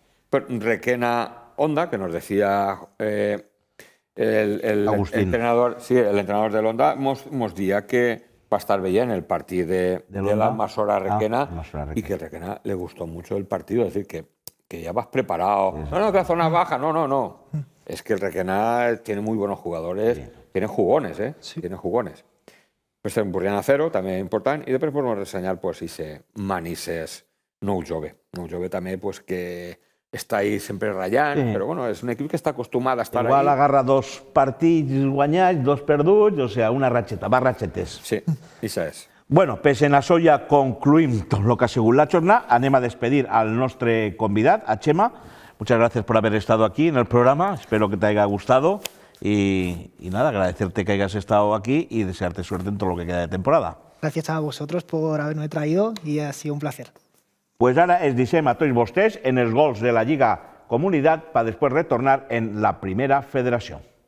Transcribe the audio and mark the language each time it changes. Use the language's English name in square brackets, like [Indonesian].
[Spanish] Pero Requena Onda, que nos decía... el entrenador del Onda mos dia que va a estar veient el partido de la Almassora Requena y que Requena le gustó mucho el partido, es decir, que ya vas preparado. No, que la zona baja, no. Es que el Requena tiene muy buenos jugadores, tiene jugones, tiene jugones. [Catalan] Pues en Burriana Acero també important i després podem ressenyar pues ese Manises Nou Jove. Nou Jove també pues que està ahí sempre ratllant, però bueno, és un equip que està acostumat a estar ahí. Igual agarra 2 partits guanyats, 2 perduts, o sea, una ratxeta, va ratxetes. Sí, això és. Bueno, pues en això ja concluïm tot el que ha sigut la jornada. Anem a despedir al nostre convidat, a Chema. [Spanish] Muchas gracias por haber estado aquí en el programa. Espero que te haya gustado. Y nada, agradecerte que hayas estado aquí y desearte suerte en todo lo que queda de temporada. Gracias a vosotros por haberme traído y ha sido un placer. [Catalan] Pues ara es deixem a tots vostès en els gols de la Lliga Comunitat per després retornar en la Primera Federació.